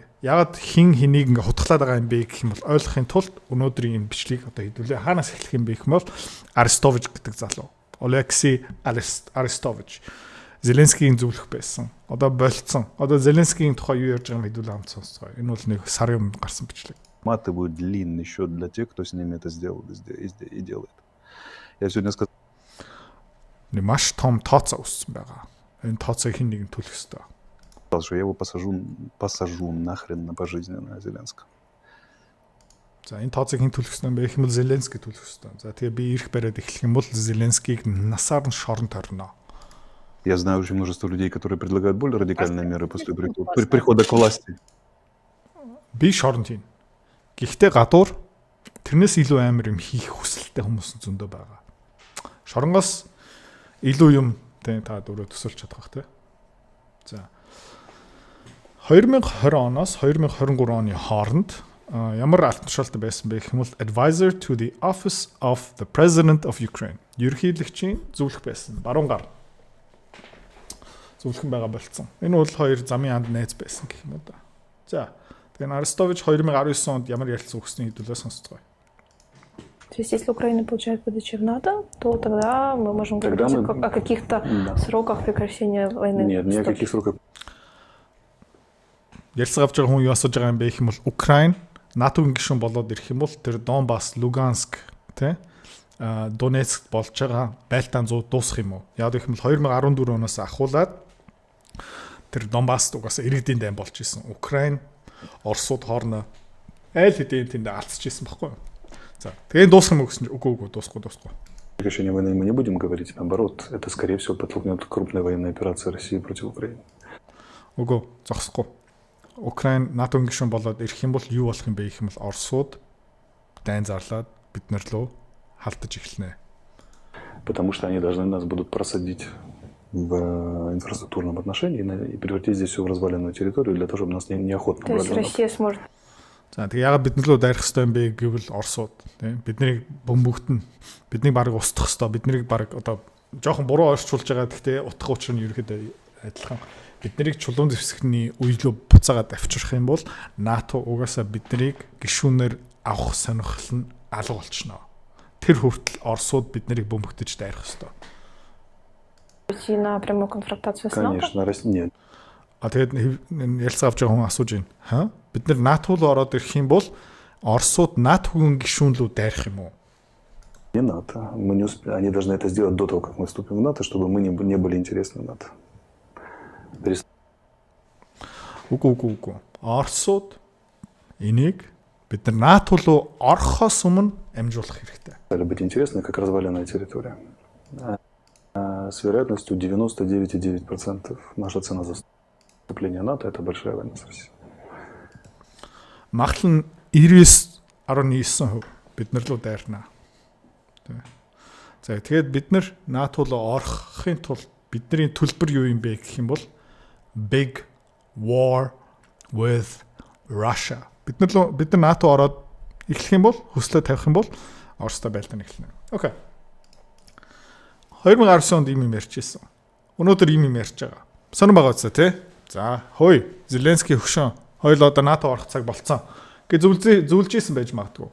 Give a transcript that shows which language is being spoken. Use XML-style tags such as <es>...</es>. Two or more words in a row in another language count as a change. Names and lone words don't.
<mn>Яагаад хин хэнийг ингээ хутгалаад байгаа юм бэ гэх юм бол ойлгохын тулд өнөөдрийн энэ бичлэгийг одоо хэдүүлээ хаанаас эхлэх юм бэ гэх юм бол Арестович гэдэг залуу. Олексий Арестович Зеленскийн зөвлөх байсан. Одоо болцсон. Одоо Зеленскийн тухай юу ярьж байгааг хэдүүлээ хамт сонсцгоо. Энэ бол нэг сарын өмнө гарсан бичлэг.</mn> <ru>Матывают длинный счет для тех, кто с ними это сделал и делает. Я сегодня сказал...</ru> <mn>Маш том тооцоо өссөн байгаа. Энэ тооцоог хэн нэгэн төлөх ёстой.</mn> <ru>Что я его посажу нахрен на пожизненно Зеленского.</ru> <mn>За энэ тооцоог хэн төлөх ёстой юм бэ? Их юм бол Зеленский төлөх ёстой. За тэгээ би ирэх бариад эхлэх юм бол Зеленскийг насаар нь шоронд орно.</mn> <ru>Я знаю очень множество людей, которые предлагают более радикальные меры после прихода к власти.</ru> <mn>Би шоронд хийн. Гэхдээ гадуур тэрнээс илүү амар юм хийх хүсэлтэй хүмүүс зөндөө байгаа. Шоронгоос илүү юм та дөрөв төсөлж чадах бах тий. За 2020 оноос 2023 оны хооронд ямар алт тушаалтай байсан бэ гэх юм бол</mn> <en>Advisor to the Office of the President of Ukraine.</en> <mn>Ерөнхийлөгчийн зөвлөх байсан. Баруун гар. Зөвлөхөн байгаа болцсон. Энэ бол хоёр замын анд найз байсан гэх юм уу да. За тэгээд Арестович 2019 онд ямар ярилцсан өгснээ хэдүүлээ сонсцгоо.</mn> <ru>То есть если Украина получает выдачи в НАТО, то тогда мы можем говорить о каких-то сроках прекращения войны. Нет, ни о каких сроках.</ru> <mn>Ярилцсан авч байгаа хүн юу асууж байгаа юм бэ гэх юм бол Украин НАТО-гийн гишүүн болоод ирэх юм бол тэр Донбасс, Луганск тий Донецк болж байгаа байлдаан зууд дуусах юм уу? Яг гэх юм бол 2014 оноос ахуулаад тэр Донбасс угаасаа иргэдийн дайн болж исэн. Украин Оросууд хоорноо айл хэдийн тэнд алдчихсан байхгүй юу? За тэгээ дуусах юм гэсэн чинь үгүй дуусахгүй.</mn> <ru>Решение войны мы не будем говорить, наоборот, это скорее всего подтолкнет крупная военная операция России против Украины.</ru> <mn>Үгүй зогсохгүй. Украин НАТО гишүүн болоод ирэх юм бол юу болох юм бэ гэх юм бол Оросууд дайн зарлаад бид нар руу халтаж эхэлнэ.</mn> <ru>Потому что они должны нас будут просадить в инфраструктурном отношении и превратить здесь все в разваленную территорию для того, чтобы нас неохотно брали. То есть Россия сможет.</ru> <mn>За тэгээ яагаад бид нар руу дайрах хэрэгтэй юм бэ гэвэл Оросууд тийм биднийг бөмбөгтөн биднийг баг устгах хэрэгтэй. Биднийг баг одоо жоохон буруу ойрчулж байгаа. Гэхдээ утга учир нь ерөөхдөө адилхан. Биднийг чулуун зэвсэгний үейлөө буцаагаад авчрах юм бол НАТО угаасаа биднийг гишүүнээр авах сонирхол нь алга болчихно. Тэр хүртэл Оросууд биднийг бөмбөгтөж дайрах хэрэгтэй.</mn> <ru>Идти на прямую конфронтацию с НАТО? Конечно, Россия нет.</ru> <mn>Тэгээд ярилцаа авч байгаа хүн асууж байна. Бид нар НАТО руу ороод ирэх юм бол Оросууд НАТО-гийн гишүүн рүү дайрах юм уу?</mn> <ru>Не НАТО. Мы не успеем. Они должны это сделать до того, как мы вступим в НАТО, чтобы мы не были интересны НАТО.</ru> <mn>Үгүй. Оросууд энийг бид нар НАТО руу орохоос өмнө амжуулах хэрэгтэй.</mn> <ru>Стали быть интересны, как разваленная территория. С вероятностью 99,9% наша цена за вступление в НАТО – это большая война с Россией.</ru> <mn>Магадлал нь 99.9% бид нар руу дайрна. За тэгээд бид нар НАТО руу орохын тулд бидний төлбөр юу юм бэ гэх юм бол</mn> <en>big war with Russia.</en> <mn>Бид нар НАТО ороод эхлэх юм бол хөслөө тавих юм бол Оростой байлдаан эхэлнэ. Окей. 2019 онд ийм юм ярьчихсан. Өнөөдөр ийм юм ярьж байгаа. Сонирн байгаа үстэй тий. За, хөөе. Зеленский хөшөө. Хоёул одоо НАТО орох цаг болцсон. Гэ зөвлөжсэн байж магадгүй.</mn>